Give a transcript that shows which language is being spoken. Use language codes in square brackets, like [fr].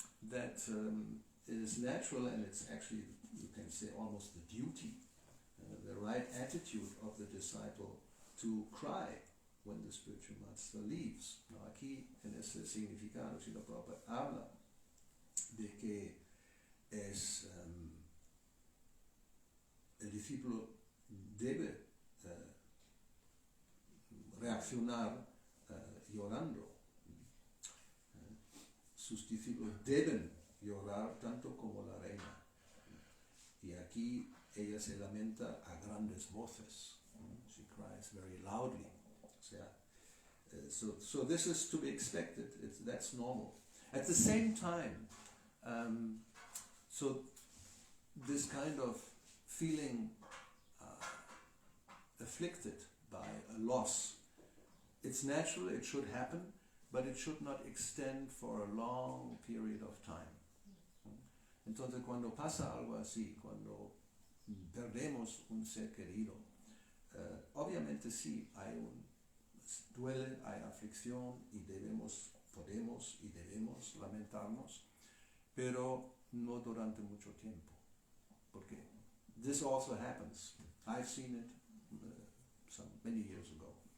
[en] that is natural, and it's actually, you can say, almost the duty, the right attitude of the disciple to cry when the spiritual master leaves. [es] No, aquí en este significado Srila Prabhupada habla de que es el discípulo debe reaccionar llorando. Sus discípulos deben llorar tanto como la reina. Y aquí ella se lamenta a grandes voces. [en] She cries very loudly. [es] O sea, [en] so this is to be expected. That's normal. At the same time, so this kind of feeling afflicted by a loss, it's natural, it should happen, but it should not extend for a long period of time. [es] Entonces, cuando pasa algo así, cuando perdemos un ser querido, obviamente sí, duele, hay aflicción y podemos y debemos lamentarnos, pero no durante mucho tiempo, porque [en] this also happens. I've seen it many years ago.